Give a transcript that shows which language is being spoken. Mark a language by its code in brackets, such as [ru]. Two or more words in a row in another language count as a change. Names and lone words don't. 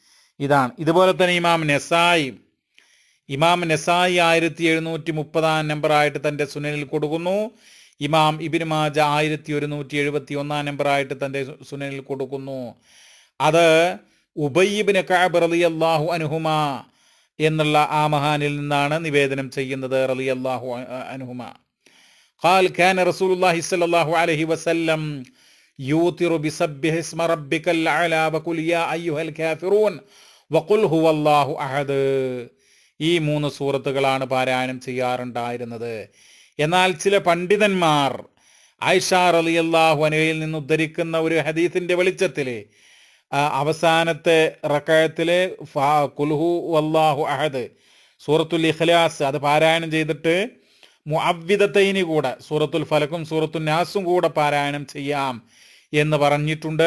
[ml] ഇതുപോലെ തന്നെ ഇമാം നസായി ഇമാം നസായി 1730 നമ്പറായിട്ട് തൻ്റെ സുനനിൽ കൊടുക്കുന്നു. ഇമാം ഇബ്നു മാജ 1171 നമ്പറായിട്ട് തൻ്റെ സുനനിൽ കൊടുക്കുന്നു. അത് ഉബയ്യ് ഇബ്നു കഅബ് [ar] رضي الله عنهما [ml] എന്നുള്ള ആ മഹാനിൽ നിന്നാണ് നിവേദനം ചെയ്യുന്നത് [ar] رضي الله عنهما. قال كان رسول الله صلى الله عليه وسلم يوتر بسبح اسم ربك الأعلى وقل يا أيها الكافرون وقل هو الله أحد. [ml] ഈ 3 സൂറത്തുകളാണ് പാരായണം ചെയ്യാറുണ്ടായിരുന്നത്. എന്നാൽ ചില പണ്ഡിതന്മാർ ആയിഷ [ar] رضي الله عنها [ml] നിന്ന് ഉദ്ധരിക്കുന്ന ഒരു ഹദീസിന്റെ വെളിച്ചത്തിൽ അവസാനത്തെ റകഅത്തിലെ [ar] قل هو الله أحد [ml] സൂറത്തുൽ ഇഖ്ലാസ് അത് പാരായണം ചെയ്തിട്ട് മുഅവ്വിദത്തൈനി കൂടെ സൂറത്തുൽ ഫലക്കും സൂറത്തുൽ നാസും കൂടെ പാരായണം ചെയ്യാം എന്ന് പറഞ്ഞിട്ടുണ്ട്.